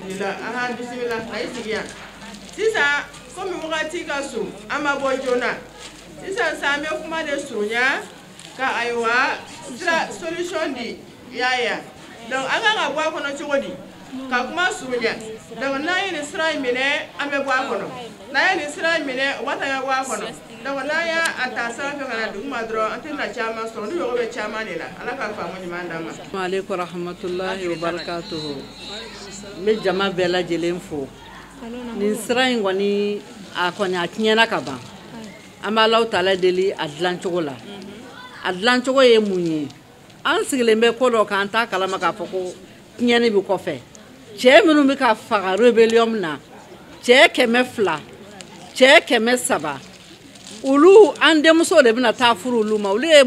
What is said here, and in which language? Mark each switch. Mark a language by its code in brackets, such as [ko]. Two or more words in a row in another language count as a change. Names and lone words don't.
[bm] sisan komi wagati ka so an ma bɔ joona sisan sa an bɛ kuma de surunya ka ayiwa sira solution di yaya donc an kan ka bɔ a kɔnɔ cogo di ka kuma surunya donc n'an ye nin sira in minɛ an bɛ bɔ a kɔnɔ n'an ye nin sira in minɛ o b'a ta ka bɔ a kɔnɔ donc n'an y'a ta sira fɛ ka na dugu ma dɔrɔn an tɛna caman sɔrɔ ni mɔgɔ bɛ caman de la ala ka faamu ɲuman d'an ma. [ar] السلام عليكم ورحمة الله وبركاته. [bm] N bɛ jama bɛɛ lajɛlen fo nin sira in kɔni a tiɲɛna ka ban an bɛ Alahu taala deli a dilancogo la a dilancogo ye mun ye an sigilen bɛ ko dɔ k'an t'a kalama k'a fɔ ko tiɲɛni bɛ kɔfɛ cɛ minnu bɛ ka faga rébellion na cɛ 200 cɛ 300 olu an denmuso de bɛna taa furu olu ma olu ye